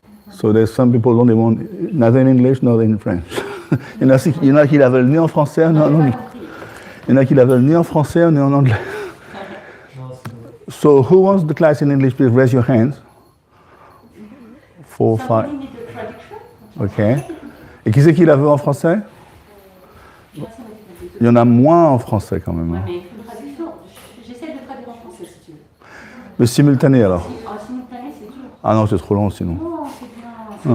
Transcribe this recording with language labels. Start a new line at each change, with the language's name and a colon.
English: So there's some people who don't want neither in English nor in French.
French: Il y en a qui la veulent ni en français ni en anglais. Il y en a qui la veulent ni en français ni en anglais.
English: So who wants the class in English? Please raise your hands. 4, 5. Ok.
French: Et qui c'est qui la veut en français? Il y en a moins en français quand même. Hein. Mais il faut une traduction. J'essaie de traduire en français si tu veux. Le simultané alors? En simultané, c'est dur. Ah non, c'est trop long sinon. Non, c'est bien.